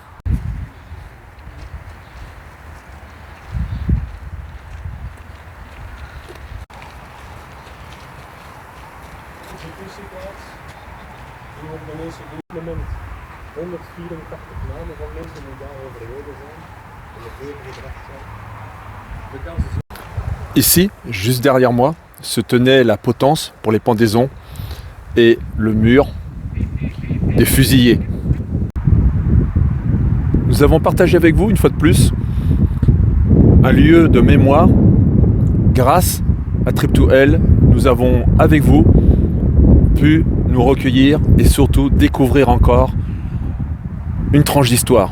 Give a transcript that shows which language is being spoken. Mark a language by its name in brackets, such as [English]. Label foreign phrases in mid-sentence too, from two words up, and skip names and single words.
[Dutch] implement 184 namen van mensen die daar overleden zijn en het leven gebracht zijn. De kans is... [French] Ici, juste derrière moi, se tenait la potence pour les pendaisons et le mur des fusillés. Nous avons partagé avec vous, une fois de plus, un lieu de mémoire. Grâce à Trip2Hell, nous avons, avec vous, pu nous recueillir et surtout découvrir encore une tranche d'histoire.